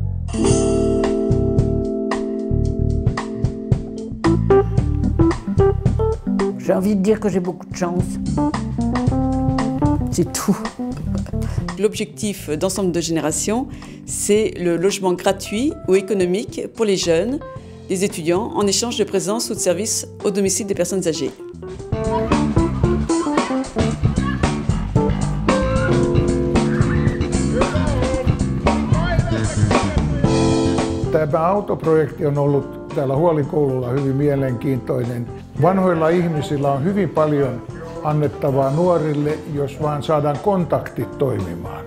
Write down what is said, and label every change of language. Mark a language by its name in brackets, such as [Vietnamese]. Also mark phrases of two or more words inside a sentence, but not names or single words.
[French] J'ai envie de dire que j'ai beaucoup de chance. C'est tout. L'objectif d'Ensemble de Génération, c'est le logement gratuit ou économique pour les jeunes, les étudiants, en échange de présence ou de services au domicile des personnes âgées. [Finnish] Tämä autoprojekti on ollut täällä Huolikoululla hyvin mielenkiintoinen. Vanhoilla ihmisillä on hyvin paljon annettavaa nuorille, jos vaan saadaan kontaktit toimimaan.